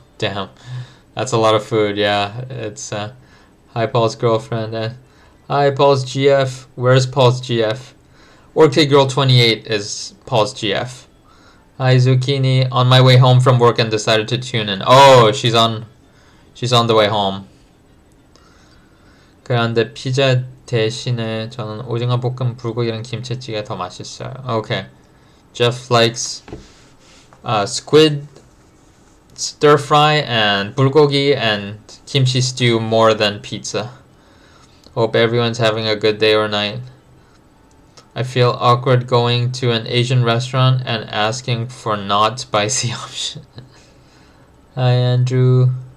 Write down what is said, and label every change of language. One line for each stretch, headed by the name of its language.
English: Damn. That's a lot of food, yeah. It's, hi, Paul's girlfriend. Hi, Paul's GF. Where's Paul's GF? Orchid Girl 28 is Paul's GF. Hi, Zucchini. On my way home from work and decided to tune in. Oh, she's on the way home.
Korean: 그런데 피자 대신에 저는 오징어 볶음 불고기랑 김치찌개 더 맛있어요.
English: Okay. Jeff likes squid stir fry and bulgogi and kimchi stew more than pizza. Hope everyone's having a good day or night. I feel awkward going to an Asian restaurant and asking for not spicy option. Hi, Andrew.